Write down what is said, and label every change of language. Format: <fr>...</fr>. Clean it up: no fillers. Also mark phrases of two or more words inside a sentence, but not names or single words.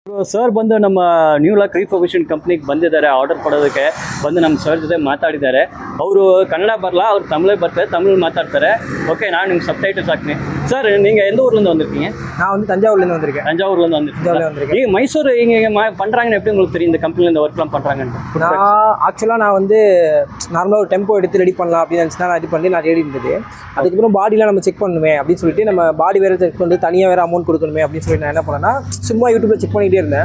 <kn>ಸರ್ ಬಂದು ನಮ್ಮ ನ್ಯೂ ಲಾಕ್ ರಿಫರ್ಬಿಷನ್ ಕಂಪ್ನಿಗೆ ಬಂದಿದ್ದಾರೆ ಆರ್ಡರ್ ಕೊಡೋದಕ್ಕೆ ಬಂದು ನಮ್ಮ ಸರ್ ಜೊತೆ ಮಾತಾಡಿದ್ದಾರೆ. ಅವರು ಕನ್ನಡ ಬರಲ್ಲ, ಅವ್ರು ತಮಿಳೇ ಬರ್ತಾರೆ, ತಮಿಳು ಮಾತಾಡ್ತಾರೆ.</kn> <ta>ஓகே, நான் நீங்கள் சப்டைட்டில்ஸ் ஆக்குனேன். சார் நீங்கள் எந்த ஊர்லேருந்து வந்திருக்கீங்க? நான் வந்து தஞ்சாவூர்லேருந்து வந்திருக்கேன். தஞ்சாவூர்லேருந்து வந்திருக்கேன். நீங்கள் மைசூர் இங்கே பண்ணுறாங்கன்னு எப்படி உங்களுக்கு தெரியும் இந்த கம்பெனியில் இந்த ஒர்க்லாம் பண்ணுறாங்கன்னு? நான் வந்து நார்மலாக ஒரு டெம்போ எடுத்து ரெடி பண்ணலாம் அப்படின்னு நினச்சினா நான் ரெடி பண்ணி நான் ரெடி இருந்தது. அதுக்கப்புறம் பாடிலாம் நம்ம செக் பண்ணுமே அப்படின்னு சொல்லிட்டு நம்ம பாடி வேறு செக் பண்ணிட்டு தனியாக வேறு அமௌண்ட் கொடுக்கணுமே அப்படின்னு சொல்லிட்டு நான் என்ன பண்ணேன்னா சும்மா யூடியூப்பில் செக் பண்ணிகிட்டே இருந்தேன்.</ta>